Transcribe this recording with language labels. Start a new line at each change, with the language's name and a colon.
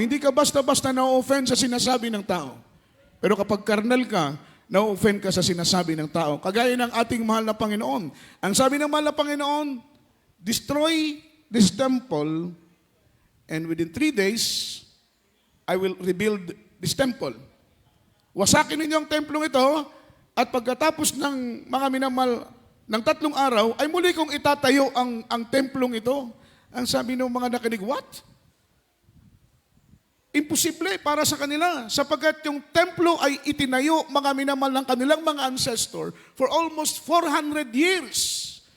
Filipino: Hindi ka basta-basta na-offend sa sinasabi ng tao. Pero kapag carnal ka, na-offend ka sa sinasabi ng tao. Kagaya ng ating mahal na Panginoon. Ang sabi ng mahal na Panginoon,
English: destroy this temple and within 3 days, I will rebuild this temple.
Filipino: Wasakin ninyo ang templong ito at pagkatapos ng mga minamahal ng 3 araw, ay muli kong itatayo ang templong ito. Ang sabi ng mga nakinig, what? Imposible para sa kanila sapagkat yung templo ay itinayo mga minamahal ng kanilang mga ancestor for almost 400 years.